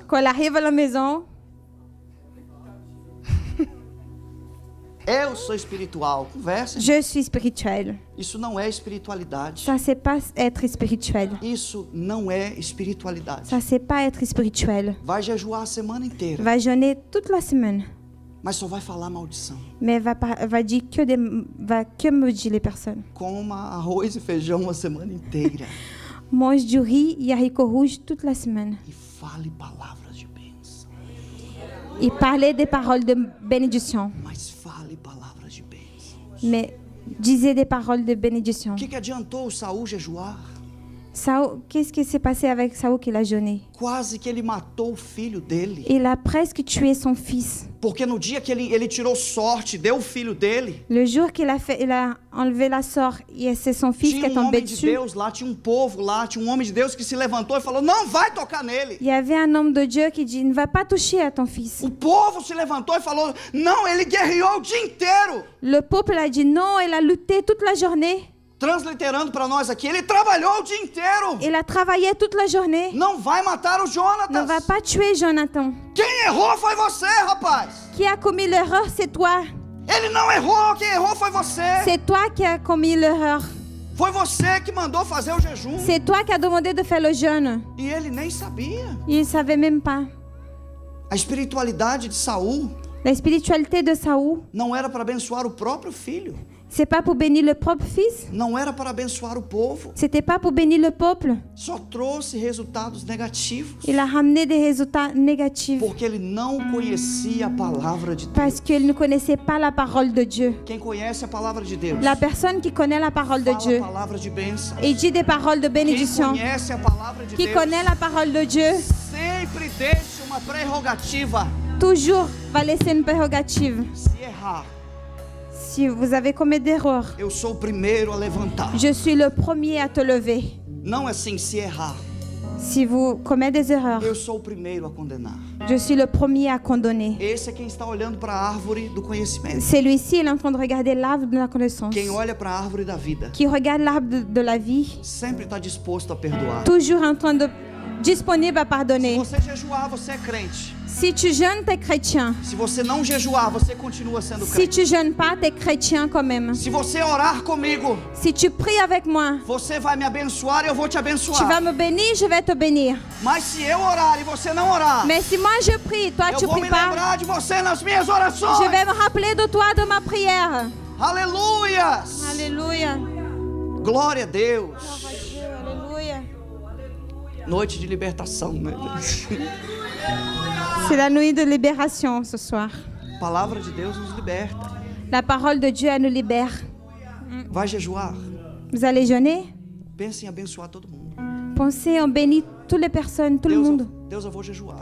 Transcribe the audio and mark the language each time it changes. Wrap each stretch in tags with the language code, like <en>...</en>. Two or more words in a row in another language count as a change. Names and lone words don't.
<fr>Quand elle arrive à la maison,</fr> <pt>eu sou espiritual. Conversa.</pt> <fr>je suis spirituelle.</fr> <pt>Isso não é espiritualidade.</pt> <fr>Ça, c'est pas être spirituel.</fr> <pt>Isso não é espiritualidade.</pt> <fr>Ça, c'est pas être spirituel.</fr> <pt>Vai jejuar a semana inteira,</pt> <fr>Va jeûner toute la semaine,</fr> <pt>mas só vai falar maldição.</pt> <fr>mais va dire va que maudire les personnes.</fr> <pt>Coma arroz e feijão a semana inteira.</pt> <fr>Mange du riz et haricots rouges toute la semaine.</fr> <pt>E fale palavras de bênção.</pt> <fr>Et parler des paroles de bénédiction.</fr> <pt>Mas fale palavras de bênção.</pt> <fr>Mais disait des paroles de bénédiction.</fr> <pt>O que adiantou o Saul jejuar?</pt> <fr>Saül, qu'est-ce qui s'est passé avec Saül qu'il a jeûné?</fr> <pt>Quase que ele matou o filho dele.</pt> <fr>Il a presque tué son fils.</fr> <pt>Porque no dia que ele tirou sorte, deu o filho dele,</pt> <fr>Le jour qu'il a fait, il a enlevé la sorte et c'est son fils qui</fr> <pt>tinha</pt> <fr>est</fr> <pt>um</pt> <fr>tombé</fr> <pt>homem de</pt> <fr>dessus.</fr> <pt>Deus lá, tinha um povo lá, tinha um homem de Deus que se levantou e falou, não vai tocar nele.</pt> <fr>Il y avait un homme de Dieu qui dit, ne va pas toucher à ton fils.</fr> <pt>O povo se levantou e falou, não, ele guerreou o dia inteiro.</pt> <fr>Le peuple a dit non, il a lutté toute la journée.</fr> <pt>Transliterando para nós aqui, ele trabalhou o dia inteiro.</pt> <fr>Il a travaillé toute la journée.</fr> <pt>Não vai matar o</pt> <fr>Ne</fr> <pt>Jonatas.</pt> <fr>va pas tuer Jonathan.</fr> <pt>Quem errou foi você, rapaz.</pt> <fr>Qui a commis l'erreur, c'est toi.</fr> <pt>Ele não errou, quem errou foi você.</pt> <fr>C'est toi qui as commis l'erreur.</fr> <pt>Foi você que mandou fazer o jejum.</pt> <fr>C'est toi qui as demandé de faire le jeûne.</fr> <pt>E ele nem sabia.</pt> <fr>Il ne savait même pas.</fr> <pt>A espiritualidade de Saul</pt> <fr>La spiritualité de Saül,</fr> <pt>não era para abençoar o próprio filho.</pt> <fr>c'est pas pour bénir le propre fils.</fr> <pt>Não era para abençoar o povo.</pt> <fr>C'était pas pour bénir le peuple.</fr> <pt>Só trouxe resultados negativos.</pt> <fr>Il a ramené des résultats négatifs</fr> <pt>Porque ele não conhecia a palavra de Deus.</pt> <fr>parce qu'il ne connaissait pas la parole de Dieu.</fr> <pt>Quem conhece a palavra de Deus,</pt> <fr>La personne qui connaît la parole de</fr> <pt>fala</pt> <fr>Dieu</fr> <pt>a palavra de bênção.</pt> <fr>et dit des paroles de</fr> <pt>Quem</pt> <fr>bénédiction,</fr> <pt>conhece a palavra de</pt> <fr>qui</fr> <pt>Deus,</pt> <fr>connaît la parole de Dieu,</fr> <pt>sempre deixa uma prerrogativa.</pt> <fr>toujours va laisser une prérogative.</fr> <pt>Se errar,</pt> <fr>Si vous avez commis d'erreurs,</fr> <pt>eu sou o primeiro a levantar.</pt> <fr>je suis le premier à te lever.</fr> <pt>Não é assim, se errar,</pt> <fr>Si vous commettez des erreurs,</fr> <pt>eu sou o primeiro a condenar.</pt> <fr>je suis le premier à condamner.</fr> <pt>Esse é quem está olhando para a árvore do conhecimento.</pt> <fr>Celui-ci, il est en train de regarder l'arbre de la connaissance.</fr> <pt>Quem olha para a árvore da vida</pt> <fr>Qui regarde l'arbre de la vie,</fr> <pt>sempre está disposto a perdoar.</pt> <fr>toujours en train de disponible à</fr> <pt>Se</pt> <fr>pardonner.</fr> <pt>você jejuar, você é crente.</pt> <fr>Si tu jeûnes, tu es chrétien.</fr> <pt>Se você não jejuar, você continua sendo</pt> <fr>Si</fr> <pt>crente.</pt> <fr>tu jeûnes pas, tu es chrétien quand même.</fr> <pt>Se você orar comigo,</pt> <fr>Si tu pries avec moi,</fr> <pt>você vai me abençoar e eu vou te</pt> <fr>tu vas</fr> <pt>abençoar.</pt> <fr>me bénir, je vais te bénir.</fr> <pt>Mas se eu orar e você não orar,</pt> <fr>Mais si moi je prie, toi</fr> <pt>eu</pt> <fr>tu</fr> <pt>vou</pt> <fr>pries</fr> <pt>me</pt> <fr>pas,</fr> <pt>lembrar de você nas minhas orações.</pt> <fr>je vais me rappeler de toi de ma prière.</fr> <pt>Aleluias!</pt> <fr>Alléluia.</fr> <pt>Glória a Deus.</pt> <fr>Alléluia.</fr> <pt>Noite de libertação, né?</pt> <fr>C'est la nuit de libération ce soir.</fr> <pt>A palavra de Deus nos liberta.</pt> <fr>La parole de Dieu elle nous libère.</fr> <pt>Vai jejuar.</pt> <fr>Vous allez jeûner?</fr> <pt>Pense em abençoar todo mundo.</pt> <fr>Pensez, on bénit toutes les personnes, tout le monde.</fr> <pt>Deus, eu vou jejuar.</pt>